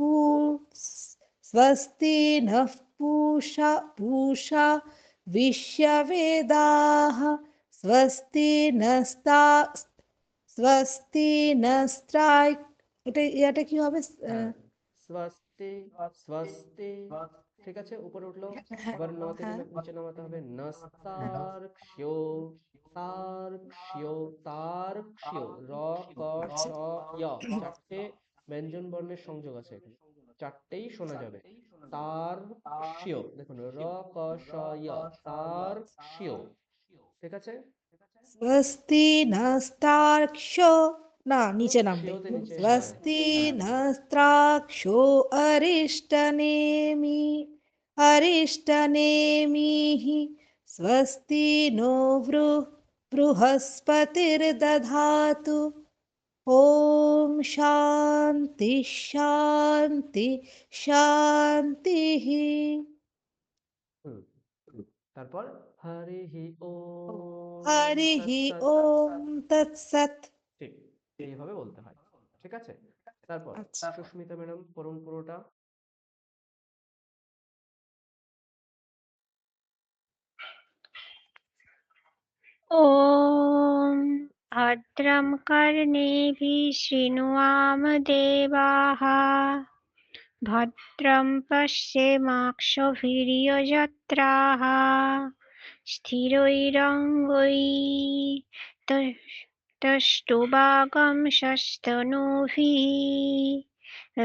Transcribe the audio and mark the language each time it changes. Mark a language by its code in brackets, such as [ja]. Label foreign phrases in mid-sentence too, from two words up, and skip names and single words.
[sa] स्वस्ति नः पूषा विश्ववेदाः स्वस्ति नस्त्राय [bn] এটা এটা কি হবে হ্যাঁ, স্বস্তি স্বস্তি, ঠিক আছে, উপরে উঠলো। হ্যাঁ এবার ন থেকে হ্যাঁ নিচে নামাতে হবে। হ্যাঁ নস্তার্ক্ষ্যো, তার্ক্ষ্যো, তার্ক্ষ্যো, র ক শ আচ্ছা য়, চারটে ব্যঞ্জন বর্ণের সংযোগ আছে এখানে, চারটেই শোনা যাবে। তার্ক্ষ্যো, দেখুন র ক শ য়, তার্ক্ষ্যো, ঠিক আছে। [sa] स्वस्ति नस्तार्क्ष्यो [bn] না নিচে নামবে শিওতে নিচে, হ্যাঁ [sa] स्वस्ति [bn] হ্যাঁ। [sa] नस्त्राक्षो अरिष्टनेमिः स्वस्ति नो बृहस्पतिर्दधातु ॐ शान्ति शान्ति शान्तिः [bn] হুম তারপর [sa] হরিঃ ওম हरिः তৎসৎ। ॐ तत्सत् [bn] ঠিক, এইভাবে বলতে হয়, ঠিক আছে। তারপর আচ্ছা সুস্মিতা ম্যাডাম পড়ুন পুরোটা। [sa] ॐ भद्रं कर्णेभिः शृणुयाम देवाः ভদ্রং পশ্যেমাক্ষভির্যজত্রাः স্থিरैरङ्गैस्तुष्टुवागंशस्तनूभिः